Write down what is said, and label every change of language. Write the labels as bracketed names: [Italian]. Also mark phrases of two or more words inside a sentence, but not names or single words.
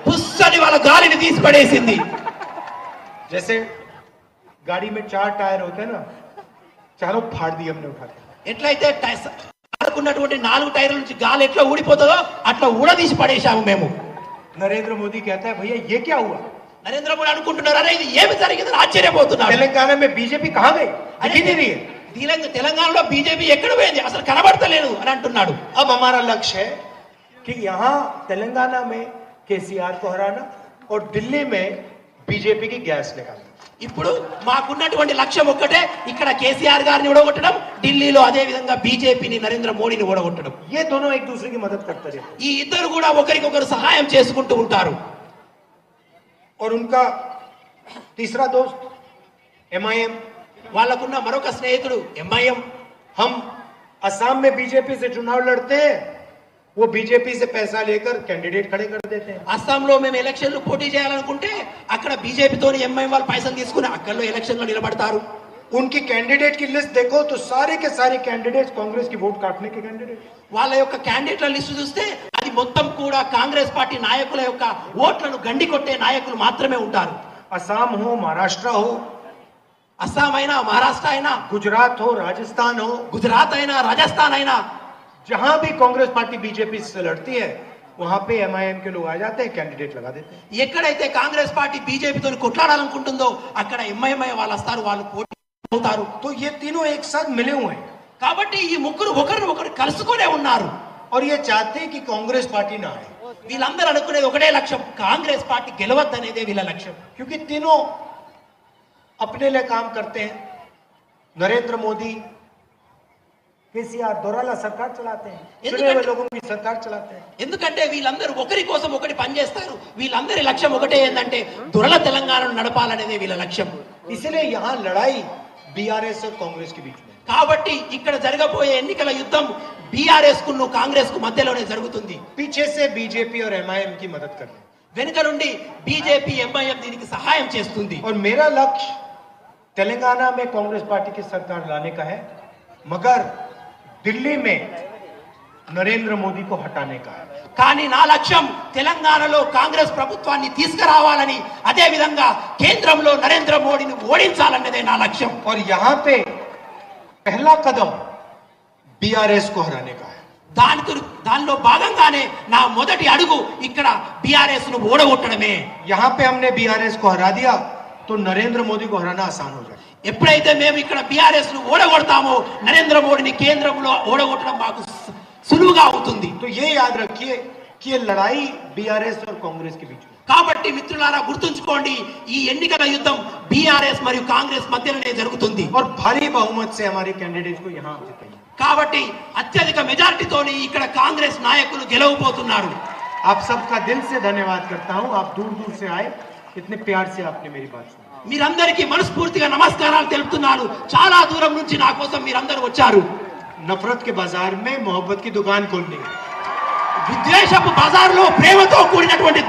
[Telugu] పుస్సని వాళ్ళ గాలిని తీసి పడేసింది. [Hindi] जैसे गाड़ी में 4 टायर होते हैं ना, चारों फाड़ दिए हमने उठा के। [Telugu] ఎట్లయితే ఉన్నటువంటి 4 టైర్ల నుంచి గాలి ఎట్లా ఊడిపోతుందో అట్లా ఊడదీసి పడేశాము మేము. [Hindi] नरेंद्र मोदी कहता है, भैया ये क्या हुआ? [Telugu] నరేంద్ర మోడీ అనుకుంటున్నారు, అరే ఇది ఏమి జరిగిందని ఆశ్చర్యపోతున్నారు. [Hindi] तेलंगाना में बीजेपी कहां गई? दिखी नहीं रही है। [Telugu] తెలంగాణలో బీజేపీ ఎక్కడ పోయింది, అసలు కనబడతలేదు అని అంటున్నాడు. [Hindi] अब हमारा लक्ष्य है कि यहाँ तेलंगाना में केसीआर को हराना और दिल्ली में बीजेपी की गैस निकालना। [Telugu] ఇప్పుడు మాకున్నటువంటి లక్ష్యం ఒక్కటే, ఇక్కడ కేసీఆర్ గారిని ఓడగొట్టడం, ఢిల్లీలో అదే విధంగా బీజేపీని, నరేంద్ర మోడీని ఓడగొట్టడం. [Hindi] ये दोनों एक दूसरे की मदद करते रहते हैं। [Telugu] ఈ ఇద్దరు కూడా ఒకరికొకరు సహాయం చేసుకుంటూ ఉంటారు. [Hindi] और उनका तीसरा दोस्त MIM, [Telugu] వాళ్ళకున్న మరొక స్నేహితుడు ఎంఐఎం. [Hindi] हम असम में बीजेपी से चुनाव लड़ते हैं, वो बीजेपी से पैसा लेकर कैंडिडेट खड़े कर देते हैं। [Telugu] అస్సాంలో మేము ఎలక్షన్లు పోటీ చేయాలనుకుంటే అక్కడ బీజేపీతోని ఎంఐఎం వాళ్ళు పైసలు తీసుకుని అక్కడలో ఎలక్షన్లో నిలబడతారు. [Hindi] उनकी कैंडिडेट की लिस्ट देखो तो सारे के सारे कैंडिडेट कांग्रेस की वोट काटने के कैंडिडेट। [Telugu] వాళ్ళ యొక్క క్యాండిడేట్ల లిస్టు చూస్తే అది మొత్తం కూడా కాంగ్రెస్ పార్టీ నాయకుల యొక్క ఓట్లను గండి కొట్టే నాయకులు మాత్రమే ఉంటారు. [Hindi] असम हो, महाराष्ट्र हो, [Telugu] అస్సాం అయినా, మహారాష్ట్ర అయినా, [Hindi] गुजरात हो, राजस्थान हो, [Telugu] గుజరాత్ అయినా, రాజస్థాన్ అయినా, [Hindi] जहां भी कांग्रेस पार्टी बीजेपी से लड़ती है, वहां पे MIM के लोग आ जाते हैं, कैंडिडेट लगा देते हैं। [Telugu] ఎక్కడైతే కాంగ్రెస్ పార్టీ బీజేపీతో కొట్లాడాలనుకుంటుందో అక్కడ ఎంఐఎంఐ వాళ్ళు వస్తారు, వాళ్ళు పోటీ అవుతారు. [Hindi] तो ये तीनों एक साथ मिले हुए हैं [Telugu] కాబట్టి ఈ ముగ్గురు ఒకరినొకరు కలుసుకునే ఉన్నారు. [Hindi] और ये चाहते हैं कि कांग्रेस पार्टी ना आए, [Telugu] వీళ్ళందరూ అనుకునేది ఒకటే లక్ష్యం, కాంగ్రెస్ పార్టీ గెలవద్దనేదే వీళ్ళ లక్ష్యం. [Hindi] क्योंकि तीनों अपने लिए काम करते हैं। नरेंद्र मोदी, केसीआर दोराला सरकार चलाते हैं, चुने हुए लोगों की सरकार चलाते हैं। [Telugu] ఎందుకంటే వీళ్ళందరూ ఒకరి కోసం ఒకటి పనిచేస్తారు. వీళ్ళందరి లక్ష్యం ఒకటే, ఏంటంటే దురల తెలంగాణను నడపాలనేదే వీళ్ళ లక్ష్యం. [Hindi] इसलिए यहाँ लड़ाई बीआरएस और कांग्रेस के बीच में। [Telugu] కాబట్టి ఇక్కడ జరగబోయే ఎన్నికల యుద్ధం బీఆర్ఎస్ కు కాంగ్రెస్ కు మధ్యలోనే జరుగుతుంది. [Hindi] पीछे से बीजेपी और MIM की मदद करनी, [Telugu] వెనుక నుండి బీజేపీ, ఎంఐఎం దీనికి సహాయం చేస్తుంది. [Hindi] और मेरा लक्ष्य तेलंगाना में कांग्रेस पार्टी की सरकार लाने का है, मगर दिल्ली में नरेंद्र मोदी को हटाने का है। [Telugu] కానీ నా లక్ష్యం తెలంగాణలో కాంగ్రెస్ ప్రభుత్వాన్ని తీసుకురావాలని, అదే విధంగా కేంద్రంలో నరేంద్ర మోడీని ఓడించాలన్నదే నా లక్ష్యం. [Hindi] और यहाँ पे पहला कदम बीआरएस को हराने का है। [Telugu] దానిలో భాగంగానే నా మొదటి అడుగు ఇక్కడ బీఆర్ఎస్ ను ఓడగొట్టడమే. [Hindi] यहाँ पे हमने बीआरएस को हरा दिया तो नरेंद्र मोदी को हराना आसान हो जाए। [Telugu] ఎప్పుడైతే మేము ఇక్కడ బీఆర్ఎస్ ను ఓడగొడతామో నరేంద్ర మోడీని కేంద్రంలో ఓడగొట్టడం మాకు సులువుగా అవుతుంది. [Hindi] तो ये याद रखिए कि ये लड़ाई बीआरएस और कांग्रेस के बीच में। [Telugu] కాబట్టి మిత్రులారా గుర్తుంచుకోండి, ఈ ఎన్నికల యుద్ధం బీఆర్ఎస్ మరియు కాంగ్రెస్ మధ్యలోనే జరుగుతుంది. [Hindi] और भारी बहुमत से हमारे कैंडिडेट को यहाँ जिताइए. [Telugu] కాబట్టి అత్యధిక మెజారిటీతోని ఇక్కడ కాంగ్రెస్ నాయకులు గెలవబోతున్నారు. [Hindi] आप सबका दिल से धन्यवाद करता हूं. आप दूर दूर से आए, इतने प्यार से आपने मेरी बात सुनी. [Telugu] మీరందరికీ మనస్ఫూర్తిగా నమస్కారాలు తెలుపుతున్నాను. చాలా దూరం నుంచి నా కోసం మీరందరూ వచ్చారు. [Hindi] नफरत के बाजार में मोहब्बत की दुकान खोलनी. [Telugu] విద్వేషపు బజార్లో ప్రేమతో కూడిన